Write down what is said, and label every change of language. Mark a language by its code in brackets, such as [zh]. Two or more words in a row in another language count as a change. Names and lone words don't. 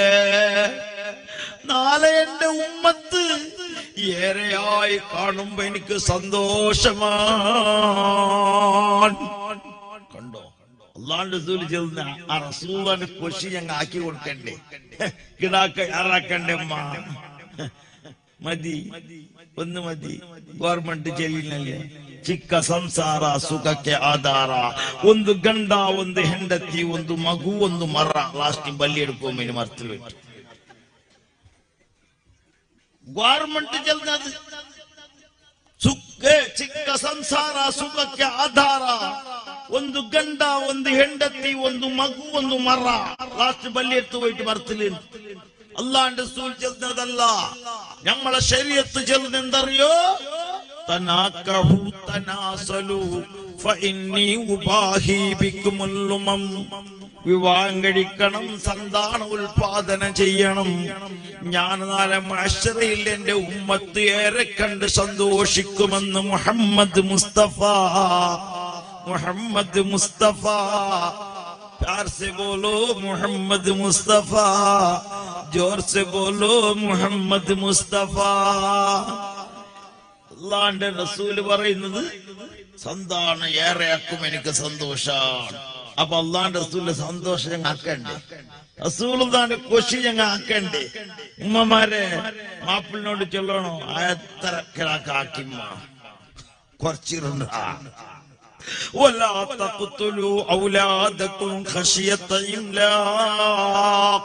[ml] നാളെ എന്റെ ഉമ്മത്ത് ഏറെയായി കാണുമ്പോ എനിക്ക് സന്തോഷമാണ്. കണ്ടോ അള്ളാഹുവിന്റെ റസൂൽ ചെന്ന ആ റസൂലിന്റെ കൊശി ഞങ്ങൾ ആക്കി കൊടുക്കണ്ടേ, കിടാക്ക ആറാക്കണ്ടേ. മതി, ഒന്ന് മതി. ഗവൺമെന്റ് ചെയ്യുന്നല്ലേ [kn] ಚಿಕ್ಕ ಸಂಸಾರ ಸುಖಕ್ಕೆ ಆಧಾರ, ಒಂದು ಗಂಡ ಒಂದು ಹೆಂಡತಿ ಒಂದು ಮಗು ಒಂದು ಮರ, ಲಾಸ್ಟ್ ಬಲ್ಲಿ [ml] എടുക്കുമ്പോൾ മരത്തിൽ വെച്ചു. [kn] ಗವರ್ಮೆಂಟ್ ಜಲ್ದದು ಚಿಕ್ಕ ಸಂಸಾರ ಸುಖಕ್ಕೆ ಆಧಾರ, ಒಂದು ಗಂಡ ಒಂದು ಹೆಂಡತಿ ಒಂದು ಮಗು ಒಂದು ಮರ, [ml] ലാസ്റ്റ് ബല്ലി എടുത്തു പോയിട്ട് മരത്തിൽ. അള്ളാഹുവിന്റെ റസൂൽ ചെന്നതല്ല, നമ്മളെ ശരീഅത്ത് ചെന്ന് എന്തറിയോ, [ar] تناكحوا تناسلوا فإني أباهي بكم الأمم. [ml] വിവാഹം കഴിക്കണം, സന്താന ഉൽപാദനം ചെയ്യണം. ഞാൻ നാളെ മഹ്ശറയിൽ എന്റെ ഉമ്മത്ത് ഏറെ കണ്ട് സന്തോഷിക്കുമെന്ന് മുഹമ്മദ് മുസ്തഫ. മുഹമ്മദ് മുസ്തഫ, [hi] प्यार से बोलो मोहम्मद मुस्तफा, जोर से बोलो मोहम्मद मुस्तफा. [ml] അള്ളാഹുവിന്റെ റസൂൽ പറയുന്നത്, സന്താനം ഏറെയാക്കും എനിക്ക് സന്തോഷാണ്. അപ്പൊ അള്ളാഹുവിന്റെ റസൂലിന്റെ സന്തോഷം ഞങ്ങൾ ആക്കണ്ടേ, റസൂലുള്ളാഹിന്റെ കൊശി ഞങ്ങൾ ആക്കണ്ടേ. ഉമ്മമാരെ മാപ്പിളിനോട് ചൊല്ലണോ, എത്ര കിടാക്കാക്കിമ്മ കുറച്ചിരുന്ന [ar] ولا تقتلوا اولادكم خشيه املاق.